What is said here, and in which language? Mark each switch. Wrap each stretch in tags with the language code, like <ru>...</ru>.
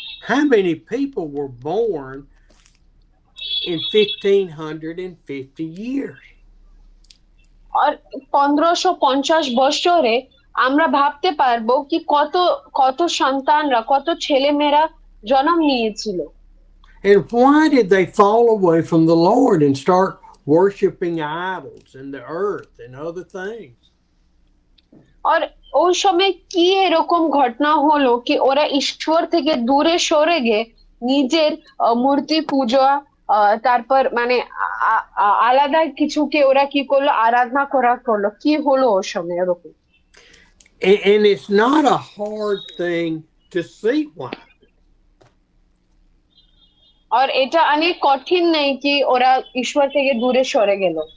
<en>How many people were born in 1,550 years?</en> <bn>আর 1550 বছরে আমরা ভাবতে পারবো কি কত কত সন্তানরা কত ছেলেমেয়েরা জন্ম নিয়েছিল।</bn> <en>And why did they fall away from the Lord and start worshiping idols and the earth and other things?</en> <bn>আর ওই সময় কি এরকম ঘটনা হলো কি ওরা ঈশ্বর থেকে দূরে সরে গিয়ে নিজের মূর্তি পূজা তারপর মানে আলাদা কিছুকে ওরা কি করলো আরাধনা করা করলো কি হলো ওই সময় এরকম।</bn> <en>And it's not a hard thing to see why.</en> <bn>আর এটা অনেক কঠিন নেই কি ওরা ঈশ্বর থেকে দূরে সরে গেল।</bn>